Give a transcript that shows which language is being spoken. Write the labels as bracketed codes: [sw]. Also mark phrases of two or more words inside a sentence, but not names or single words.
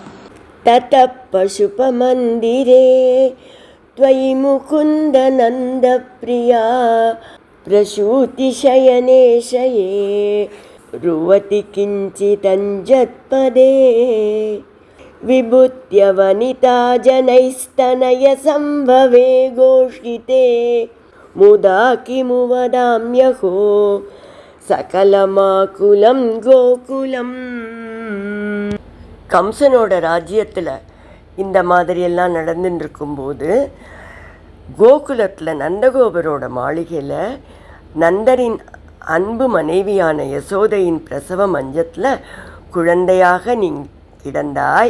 [sa] तत पशुप मन्दिरे त्वयि मुकुन्द नन्द प्रिया. प्रसूतिशयने शये रुदति किञ्चिदञ्चत्पदे. विभूत्य वनिता जनैस्तनय सम्भवे घोषिते. मुदा किमु वदाम्यहो सकलमाकुलं கோகுலம். [ta] கம்சனோட ராஜ்யத்தில் இந்த மாதிரியெல்லாம் நடந்துட்டு இருக்கும்போது, கோகுலத்தில் நந்தகோபரோட மாளிகையில் நந்தரின் அன்பு மனைவியான யசோதையின் பிரசவ மஞ்சத்தில் குழந்தையாக நீ கிடந்தாய்.